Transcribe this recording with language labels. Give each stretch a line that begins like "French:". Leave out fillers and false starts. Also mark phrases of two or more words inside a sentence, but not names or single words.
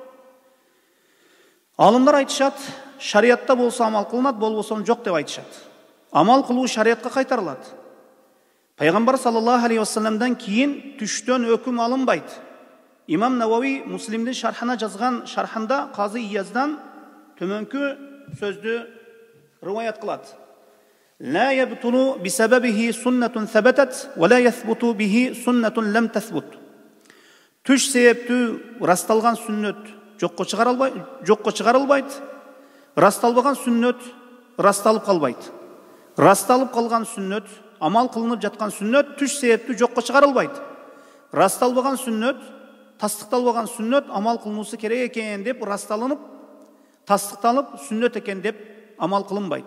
Kyrgyz: Алымдар айтышат, шариатта болсо амал кылынат, болбосо жок деп айтышат. Амал кылуу шариатка кайтарылат. Пайгамбар
Arabic: صلى الله عليه وسلم
Kyrgyz: кийин түштөн өкүм алынбайт. Имам Навави Муслимдин шархына жазган шархында Казы Ияздан төмөнкү сөздү риваят кылат.
Arabic: لا يبطل بسببه سنة ثبتت ولا يثبت به سنة لم تثبت.
Kyrgyz: Түш себептүү расталган сүннөт жокко чыгарылбайт. Расталбаган сүннөт расталып калбайт. Расталып калган сүннөт, амал кылынып жаткан сүннөт түш себептүү жокко чыгарылбайт. Расталбаган сүннөт, тастыкталбаган сүннөт амал кылынуусу керек экен деп расталынып, тастыкталып сүннөт экен деп амал кылынбайт.